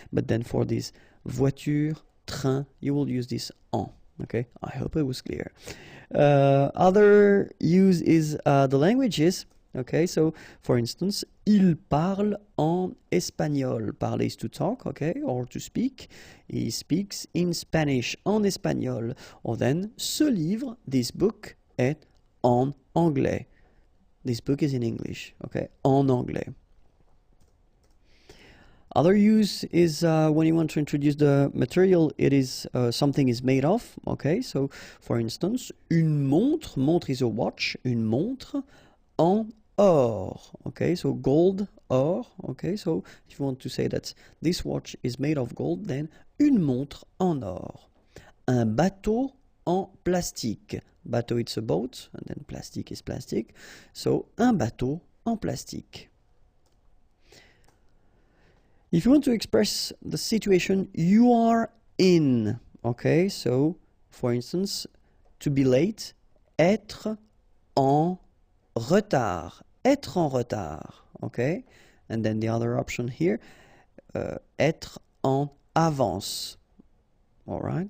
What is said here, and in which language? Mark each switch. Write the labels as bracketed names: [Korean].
[English] But then for this voiture, train, you will use this en, okay? I hope it was clear. Other use is the languages, okay? So, for instance, [French] il parle en espagnol. [English] Parler is to talk, okay, or to speak. He speaks in Spanish, [French] en espagnol. [English] Or then, [French] ce livre, [English] this book, [French] est en anglais. [English] This book is in English, okay, [French] en anglais. [English] Other use is when you want to introduce the material it is something is made of, okay? So, for instance, une montre, montre is a watch, [French] une montre en or, [English] okay? So gold, or, okay? So if you want to say that this watch is made of gold, then [French] une montre en or. Un bateau en plastique. [English] Bateau, it's a boat, and then plastique is plastic. So, [French] un bateau en plastique. [English] If you want to express the situation you are in, okay? So, for instance, to be late, [French] être en retard. Être en retard, [English] okay? And then the other option here, [French] être en avance. [English] All right?